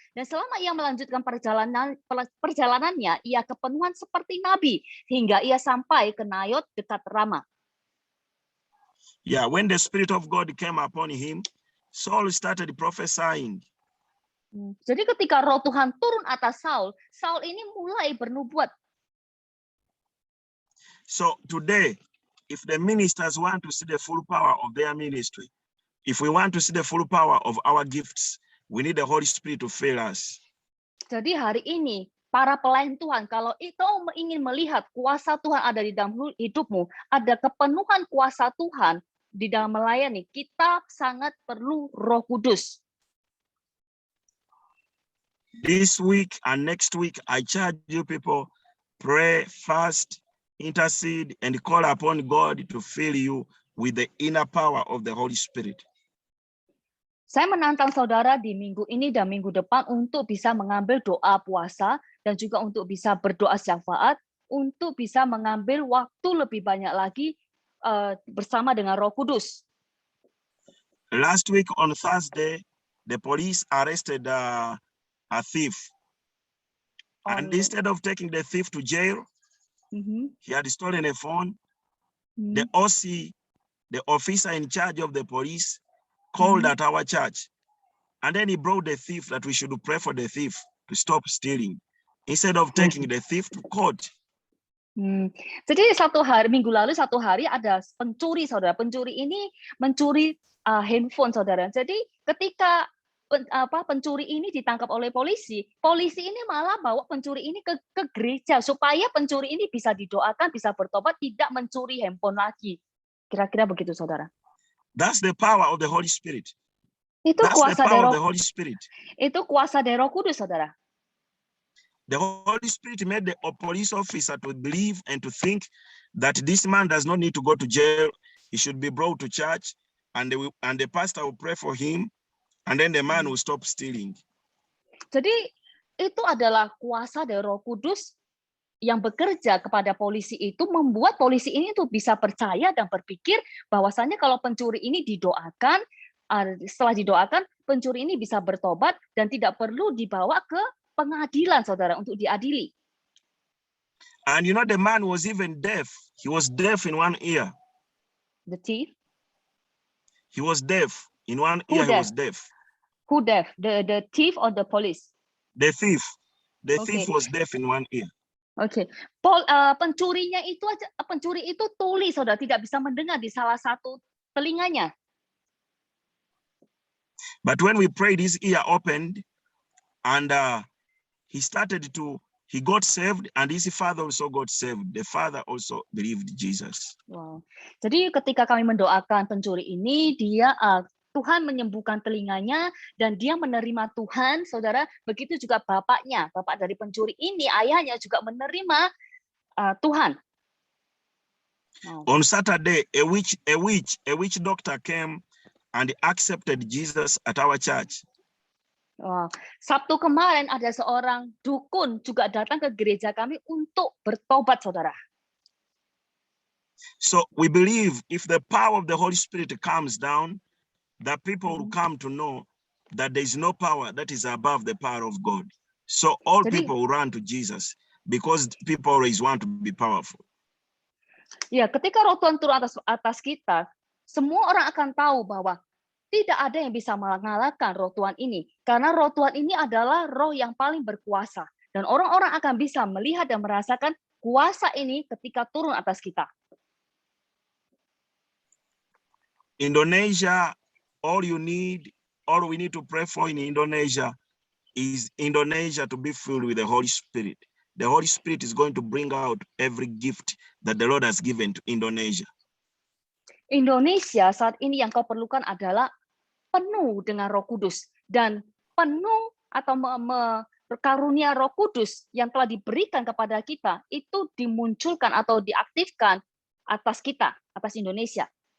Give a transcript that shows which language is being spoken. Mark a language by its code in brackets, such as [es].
[id] Dan selama ia melanjutkan perjalanannya, ia kepenuhan seperti nabi, hingga ia sampai ke Nayot dekat Rama. [en] Yeah, when the Spirit of God came upon him, Saul started prophesying. [id] Jadi ketika roh Tuhan turun atas Saul, Saul ini mulai bernubuat. [en] So today, if the ministers want to see the full power of their ministry, if we want to see the full power of our gifts, we need the Holy Spirit to fill us. [id] Jadi hari ini, para pelayan Tuhan, kalau kau ingin melihat kuasa Tuhan ada di dalam hidupmu, ada kepenuhan kuasa Tuhan di dalam melayani, kita sangat perlu Roh Kudus. [en] This week and next week, I charge you people, pray, fast, intercede, and call upon God to fill you with the inner power of the Holy Spirit. [id] Saya menantang saudara di minggu ini dan minggu depan untuk bisa mengambil doa puasa dan juga untuk bisa berdoa syafaat, untuk bisa mengambil waktu lebih banyak lagi bersama dengan Roh Kudus. [en] Last week on Thursday, the police arrested a thief. And instead of taking the thief to jail, he had stolen a phone. The OC, the officer in charge of the police, called at our church. And then he brought the thief that we should pray for the thief to stop stealing, instead of taking the thief to court. [id] Jadi minggu lalu satu hari ada pencuri, saudara. Pencuri ini mencuri handphone, saudara. Jadi ketika pencuri ini ditangkap oleh polisi, polisi ini malah bawa pencuri ini ke gereja supaya pencuri ini bisa didoakan, bisa bertobat, tidak mencuri handphone lagi. Kira-kira begitu, saudara. [en] That's the power of the Holy Spirit. [id] Itu kuasa dari [en] Holy Spirit. [id] Itu kuasa dari Roh Kudus, saudara. [en] The Holy Spirit made the police officer to believe and to think that this man does not need to go to jail. He should be brought to church, and the pastor will pray for him, and then the man will stop stealing. [id] Jadi itu adalah kuasa dari Roh Kudus yang bekerja kepada polisi itu, membuat polisi ini tuh bisa percaya dan berpikir bahwasannya kalau pencuri ini didoakan, setelah didoakan pencuri ini bisa bertobat dan tidak perlu dibawa ke pengadilan, saudara, untuk diadili. [en] And you know, the man was even deaf. He was deaf in one ear. The thief? He was deaf in one ear. He was deaf. Who deaf? The thief or the police? The thief. The thief was deaf in one ear. [id] Oke. Pencurinya itu pencuri itu tuli, saudara, tidak bisa mendengar di salah satu telinganya. [en] But when we prayed, his ear opened, and he got saved, and his father also got saved. The father also believed Jesus. Wow. [id] Jadi ketika kami mendoakan pencuri ini, Tuhan menyembuhkan telinganya dan dia menerima Tuhan, saudara. Begitu juga bapaknya, bapak dari pencuri ini, ayahnya juga menerima Tuhan. [en] On Saturday, a witch doctor came and accepted Jesus at our church. [id] Sabtu kemarin ada seorang dukun juga datang ke gereja kami untuk bertobat, saudara. [en] So we believe if the power of the Holy Spirit comes down, that people will come to know that there is no power that is above the power of God. So all [id] Jadi- [en] people will run to Jesus because people always want to be powerful. [id] Ya, ketika Roh Tuhan turun atas kita, semua orang akan tahu bahwa tidak ada yang bisa mengalahkan Roh Tuhan ini, karena Roh Tuhan ini adalah Roh yang paling berkuasa, dan orang-orang akan bisa melihat dan merasakan kuasa ini ketika turun atas kita. [en] Indonesia, all we need to pray for in Indonesia is Indonesia to be filled with the Holy Spirit. The Holy Spirit is going to bring out every gift that the Lord has given to Indonesia. [id] Indonesia saat ini yang kau perlukan adalah penuh dengan Roh Kudus, dan penuh atau karunia Roh Kudus yang telah diberikan kepada kita itu dimunculkan atau diaktifkan atas kita, atas Indonesia.